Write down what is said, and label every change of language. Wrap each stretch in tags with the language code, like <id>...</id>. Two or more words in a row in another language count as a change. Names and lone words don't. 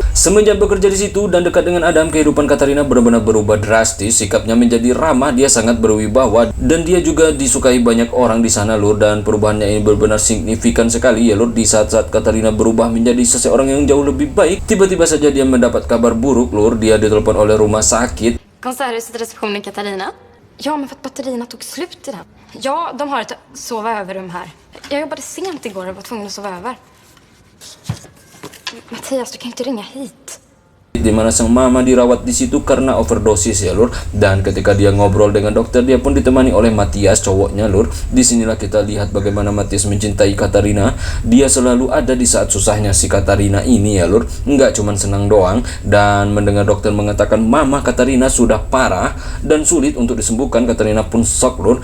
<id>Semenjak bekerja di situ dan dekat dengan Adam, kehidupan Katarina benar-benar berubah drastis. Sikapnya menjadi ramah, dia sangat berwibawa, dan dia juga disukai banyak orang di sana lur. Dan perubahannya ini benar-benar signifikan sekali ya lur. Di saat-saat Katarina berubah menjadi seseorang yang jauh lebih baik, tiba-tiba saja dia mendapat kabar buruk lur. Dia ditelepon oleh rumah sakit.</id> <sv>Konserthuset receptionen Katarina? Ja, men för att batterierna tog slut i den. Ja, de har ett sova överrum här. Jag jobbade sent igår och var tvungen att sova över. Mattias, du kan inte ringa hit.</sv> <id>Di mana sang mama dirawat di situ karena overdosis ya lur. Dan ketika dia ngobrol dengan dokter, dia pun ditemani oleh Matias, cowoknya lur. Disinilah kita lihat bagaimana Matias mencintai Katarina. Dia selalu ada di saat susahnya si Katarina ini ya lur. Nggak cuman senang doang. Dan mendengar dokter mengatakan mama Katarina sudah parah dan sulit untuk disembuhkan, Katarina pun shock lur.</id>